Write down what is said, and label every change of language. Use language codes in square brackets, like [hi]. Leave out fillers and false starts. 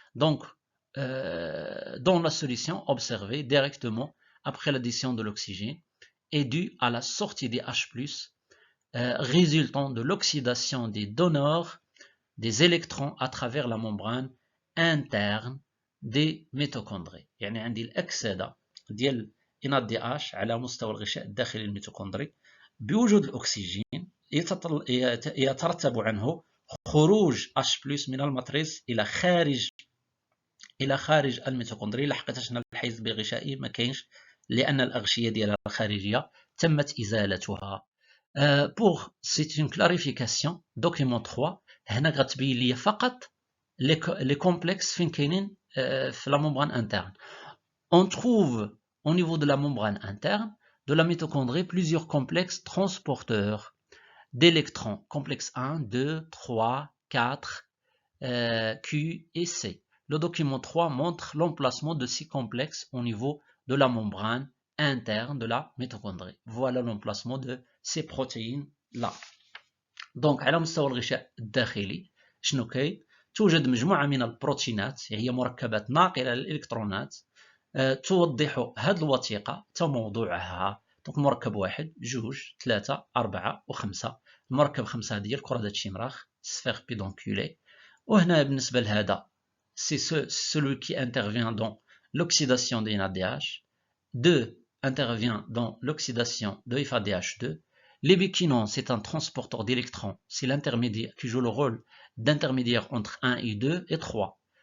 [fr] Donc, dans la solution observée directement après l'addition de l'oxygène est due à la sortie des H+, résultant de l'oxydation des donneurs des électrons à travers la membrane interne des mيتوكوندري. [ar] يعني عندي الأكسدة ديال NADH على مستوى الغشاء الداخلي للميتوكوندري بوجود الأكسجين يترتب عنه خروج H+ من الماتريس إلى خارج الميتوكوندري. لحقيتاش هنا الحيز الغشائي ما كاينش لأن الأغشية ديالها الخارجية تمت إزالتها. [fr] Pour c'est une clarification document 3 [ar] هنا غتبين لي فقط [fr] les complexes [ar] فين كاينين في [fr] la membrane interne. On trouve au niveau de la membrane interne de la mitochondrie plusieurs complexes transporteurs d'électrons, complexe 1, 2, 3, 4, Q et C. Le document 3 montre l'emplacement de ces complexes au niveau de la membrane interne de la mitochondrie. Voilà l'emplacement de ces protéines là. [ar] Donc على مستوى الغشاء الداخلي شنو كاين؟ توجد مجموعة من البروتينات هي مركبات ناقلة للإلكترونات توضح هذه الوثيقة موضوعها. دونك مركب 1 2 3 4 و5. المركب 5 هذه هي الكرة ديال الشمراخ سفير بيدونكولي. وهنا بالنسبة لهذا [fr] c'est celui qui intervient dans l'oxydation des NADH. 2 intervient dans l'oxydation de FADH2. L'ubiquinone, c'est un transporteur d'électrons. C'est l'intermédiaire qui joue le rôle d'intermédiaire entre 1 et 2 et 3.